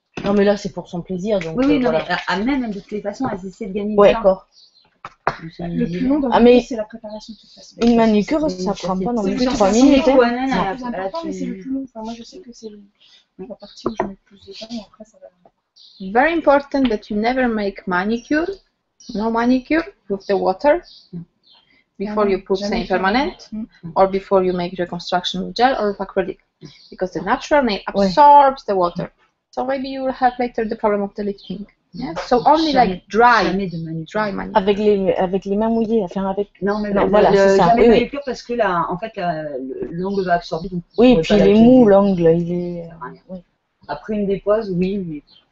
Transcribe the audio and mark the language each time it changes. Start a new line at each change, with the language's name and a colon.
French: Non, mais là, c'est pour son plaisir. Donc, oui, non, mais même de toutes les façons, elle essaie de gagner du temps. D'accord. Le plus long dans le c'est la préparation de toute façon. Une manucure, ça prend pas non plus 3 minutes. C'est plus important, mais c'est le plus long. Enfin, moi, je sais que c'est la partie où je mets plus de temps et après, ça va.
English: Very important that you never make manicure, no manicure with the water before you put semi-permanent or before you make reconstruction with gel or with acrylic because the natural nail absorbs the water. So maybe you will have later the problem of the lifting. Yeah? So only like dry manicure.
French: Avec les mains mouillées, enfin avec. Non, mais voilà, c'est ça. Jamais manicure parce que là, en fait, l'ongle va absorber. Donc oui, puis il est mou, l'ongle, il est. Après une dépose, oui, mais.